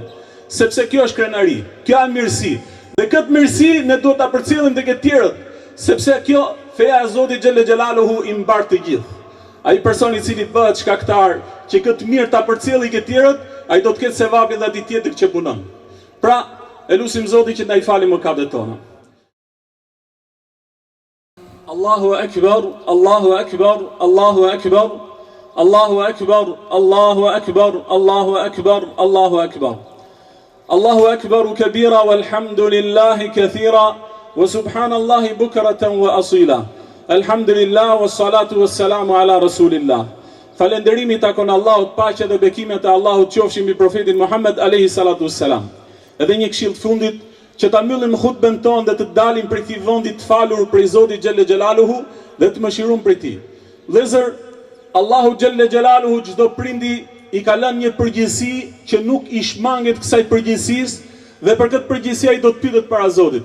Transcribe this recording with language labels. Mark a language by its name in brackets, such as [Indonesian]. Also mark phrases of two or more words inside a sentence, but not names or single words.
[Albanian] Sepse kjo është krenari, kjo është mirësi. Dhe këtë mirësi ne duhet ta përcjellim tek të tjerët, sepse kjo feja e Zotit [Arabic] جل جلاله [Albanian] i mbar të gjithë. Ai person i cili bëhet shkaktar që këtë mirë ta përcjellë ke të tjerët, ai do të ketë sevapin dhe atij tjetër që punon. Pra, e lutim Zotin që na i falë mëkatet tona. [Arabic] الله أكبر، الله أكبر، الله أكبر، الله أكبر، الله أكبر، الله أكبر، الله أكبر. الله أكبر كبيرا والحمد لله كثيرا وسبحان الله بكرة وأصيلا. الحمد لله والصلاة والسلام على رسول الله. [Albanian] Falenderimi takon Allahut, paqja dhe bekimet e Allahut qofshin mbi profetin Muhammed [Arabic] عليه الصلاة والسلام. [Albanian] Edhe një këshill të fundit që ta mbyllim hutben tonë dhe të dalim prej këtij vendi të falur prej Zotit [Arabic] جل جلاله [Albanian] dhe të mëshiruar prej tij. Vëllezër, Allahu [Arabic] جل جلاله [Albanian] çdo prindi i ka lënë një përgjegjësi që nuk i shmanget kësaj përgjegjësisë dhe për këtë përgjegjësi ai do të pyetet para Zotit.